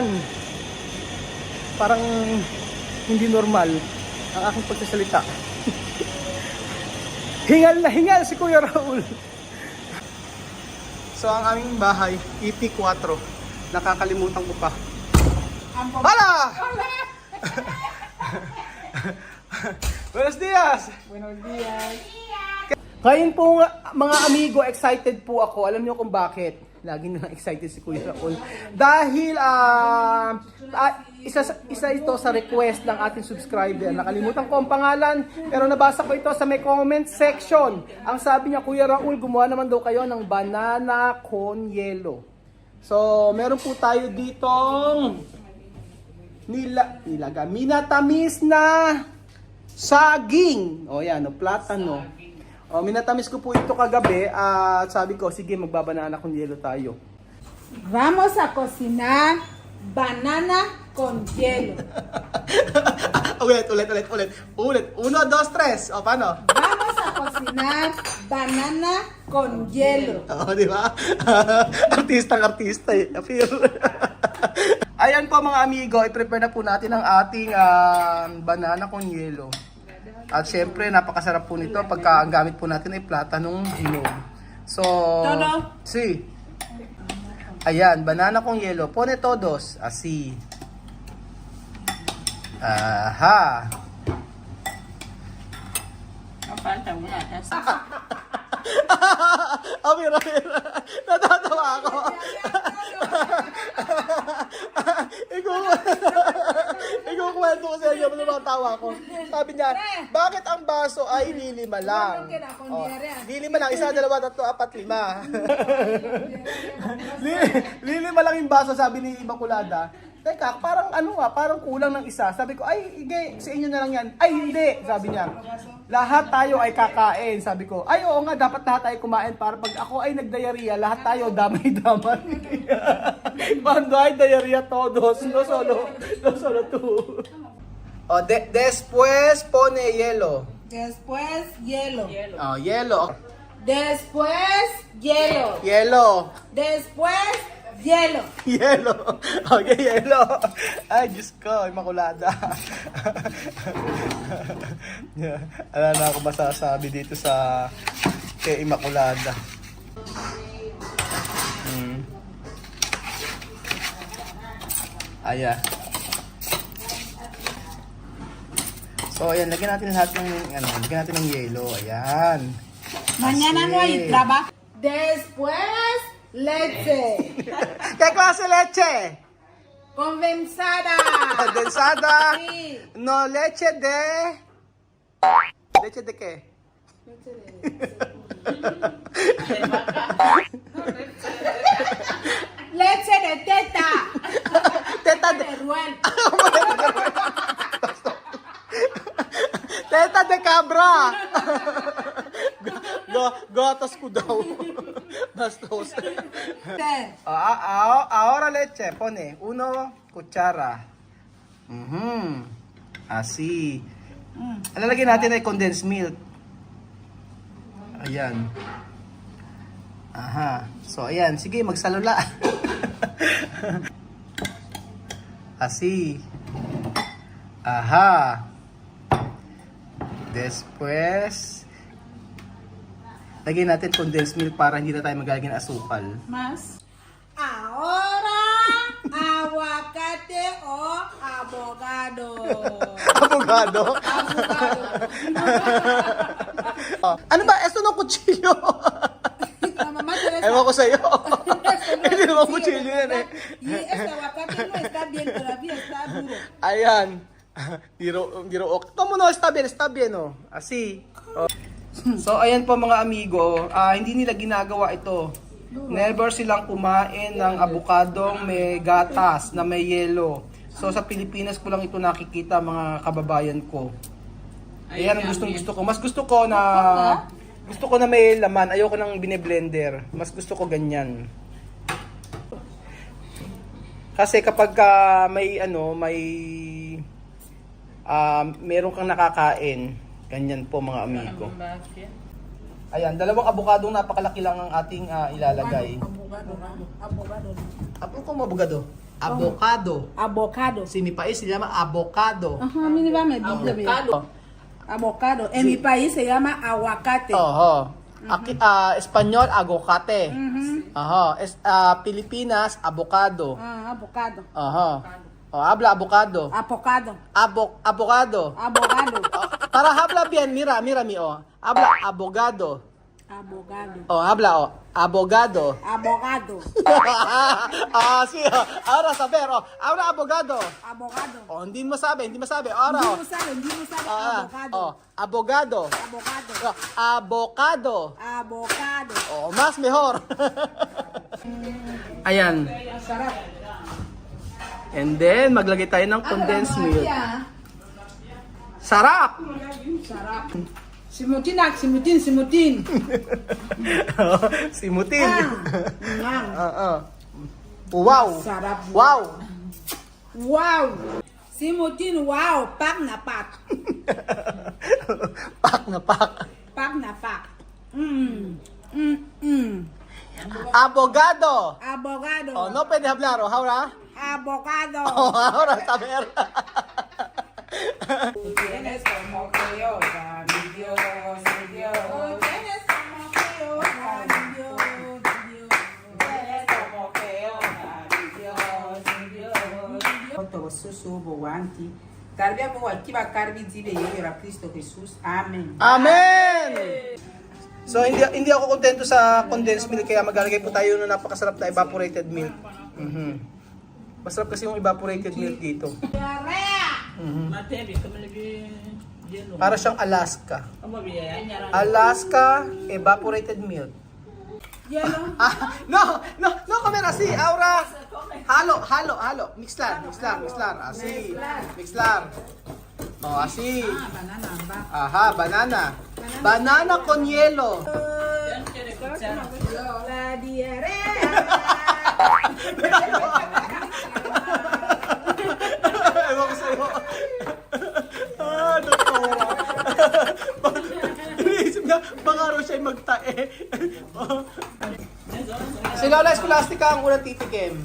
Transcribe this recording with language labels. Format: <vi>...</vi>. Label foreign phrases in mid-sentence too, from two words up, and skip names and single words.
<tl>Parang hindi normal ang aking pagsasalita. Hingal na hingal si Kuya Raul. So ang aming bahay, EP4. Nakakalimutan ko pa. Hala!</tl> <es>Buenos dias! Buenos días.</es> <tl>Ngayon po mga amigo, excited po ako. Alam niyo kung bakit? Lagi na excited si Kuya Raul. Dahil isa ito sa request ng ating subscriber. Nakalimutan ko ang pangalan, pero nabasa ko ito sa may</tl> <en>comment section.</en> <tl>Ang sabi niya, Kuya Raul, gumawa naman daw kayo ng banana con yelo. So, meron po tayo ditong minatamis na saging. O yan, platano. O, minatamis ko po ito kagabi at sabi ko, sige, magbabanana con yelo tayo.</tl> <es>Vamos a cocinar banana con hielo.</es> <tl>ulit. 1, 2, 3. O, paano?</tl> <es>Vamos a cocinar banana con hielo.</es> <tl>Oo, di ba? Artista eh. Appeal. Ayan po mga amigo, i-prepare na po natin ang ating banana con yelo. At syempre, napakasarap po nito pagka ang gamit po natin ay platanong hinog. So,</tl> <es>Todo. si. Ayan, banana con yelo. Pone todos. Así. Aha. Mira.</es> <tl>Natatawa ako. Ikukwento ko sa inyo mga tawa ko. Sabi niya, bakit ang baso ay lilima lang? Oh, lilima lang, 1, 2, 3, 4, 5. Lilima lang yung baso, sabi ni Immaculada. Teka, parang parang kulang ng isa. Sabi ko, ay, hindi, sa inyo na lang yan. Ay, hindi, sabi niya. Lahat tayo ay kakain, sabi ko. Ay, oo nga, dapat lahat tayo kumain para pag ako ay nagdiarrhea, lahat tayo damay-damay.</tl> <es>Cuando hay diarrhea todos, no solo tú. Oh, después pone hielo. Después, hielo. Oh, hielo. Después, hielo. Hielo. Después, hielo.</es> <tl>Yelo. Okay, yelo. Ay, Diyos ko, Immaculada. Wala na ako masasabi dito sa kay Immaculada. Ayan. So, ayan, lagyan natin lahat ng, lagyan natin ng yelo. Ayan.</tl> <es>Mañana no hay Así. trabajo. Después, leche. ¿Qué clase de leche? Condensada. Condensada. Sí. No, leche de... ¿Leche de qué? Leche de teta. Teta De de... ruel. Teta de cabra!</es> <tl>Gatas ko daw. Bastos.</tl> <es>Ahora leche, pone 1 cuchara. Así.</es> <tl>Ang lalagyan natin ay</tl> <en>condensed milk.</en> <tl>Ayan. Aha. So, ayan. Sige, magsalula.</tl> <es>Así. Aha. Después,</es> <tl>lagyan natin</tl> <en>condensed milk</en> <tl>para hindi na tayo magagawin ng asukal.</tl> <es>Mas. Ahora, aguacate o abogado. Abogado? Abogado.</es> <tl>Oh, ano ba? Esto ng kutsilyo?</tl> <es>La mamá Teresa.</es> <tl>Ewan ko sa'yo.</tl> <es>Esto</es> <tl>Hindi</tl> <es>no</es> <tl>naman</tl> <es>es</es> <tl>kutsilyo yan eh.</tl> <es>Y este aguacate no está bien todavía, está duro. Ayan. Diro ok. Ito mo no, está bien oh. Así. Oh.</es> <tl>So ayan po mga amigo, hindi nila ginagawa ito. Never silang kumain ng abukadong may gatas na may yelo. So sa Pilipinas ko lang ito nakikita mga kababayan ko. Ayan ang gustong gusto ko. Mas gusto ko na may laman. Ayoko nang bine-blender. Mas gusto ko ganyan. Kasi kapag meron kang nakakain, ganyan po mga amigo. Ayan, dalawang abukadong napakalaki lang ang ating ilalagay.</tl> <es>Abogado. Como abogado? Avocado. Abogado. Si mi país se llama avocado. Ajá, a mí me va a medir. Abogado. En mi país se llama aguacate. Oho. Aquí, Espanyol, aguacate. Ujú. Aha. Pilipinas, avocado. Abogado. Aha. Oh, habla avocado. Abogado. Abogado. Abogado. Para habla bien, mira mi oh. Habla abogado. Abogado. Oh, habla oh. Abogado. Abogado. Sí. Oh. Ahora saber oh. Habla abogado. Abogado.</es> <tl>Oh, hindi mo sabi. Ahora oh. Hindi mo</tl> <es>sabe abogado. Oh, abogado. Abogado. Oh, avocado. Abogado. Oh, mas mejor. Ayan.</es> <tl>Sarap.</tl> <en>And then,</en> <tl>maglagay tayo ng</tl> <en>condensed milk.</en> <tl>Sarap! Sarap. Simutin. Simutin. Ngang. Wow! Sarap. Wow! Wow. Simutin, wow. Pak na pak. Pak na pak. Pak na pak.</tl> <es>Abogado! Abogado. Oh, no pwede hablar, oh, ahora? Abogado. Oh, ahora saber. Tienes como que yo, mi Dios, mi Dios. Tienes como que yo, Dios. Tienes como que yo, mi Dios, mi Dios. Oto susu bo wanti. Tarbia bo wakiba karbi dibe yera Cristo Jesus. Amen. Amen!</es> <tl>So, hindi ako kontento sa</tl> <en>condensed milk,</en> <tl>kaya maglalagay po tayo ng napakasarap na</tl> <en>evaporated milk.</en> <tl>Masarap kasi yung</tl> <en>evaporated milk</en> <tl>dito. Para siyang Alaska. Alaska evaporated milk. Yellow.</tl> <es>No, comer así, ahora. Halo. Mixlar. Así. Mixlar. Oh, así. Banana. Ajá, banana. Banana con hielo. La diarrea.</es> <tl>Ewan ko sa'yo. Doktora. Iniisip niya, baka raw siya'y magtae. Si Lola Escolastica ang unang titikim.</tl>